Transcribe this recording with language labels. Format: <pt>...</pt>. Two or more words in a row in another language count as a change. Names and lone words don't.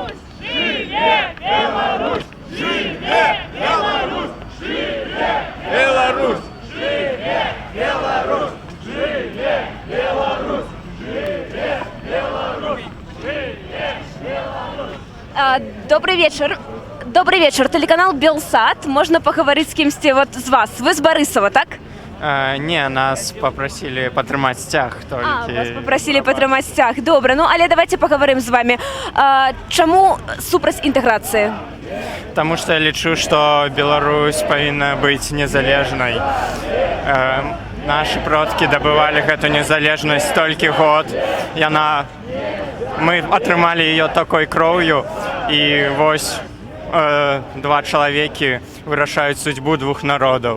<be>Жыве Беларусь! Жыве Беларусь! Жыве Беларусь! Жыве Беларусь! Жыве Беларусь! Жыве Беларусь! Жыве Беларусь!</be> <ru>Добрый вечер. Добрый вечер. Телеканал Белсат. Можно поговорить с кем-то вот с вас. Вы с Борисова, так?</ru> <be>Не,</be> <ru>нас попросили</ru> <be>падтрымаць сцяг толькі.</be> <ru>Вас попросили</ru> <be>падтрымаць сцяг. Добра, ну але</be> <ru>давайте поговорим с вами.</ru> <be>Чаму супраць інтэграцыі? Таму што я лічу, што Беларусь павінна быць незалежнай. Нашы продкі дабывалі гэту незалежнасць толькі год. Мы атрымалі яе такой кроўю, і вось два чалавекі вырашаюць судьбу двух народаў.</be>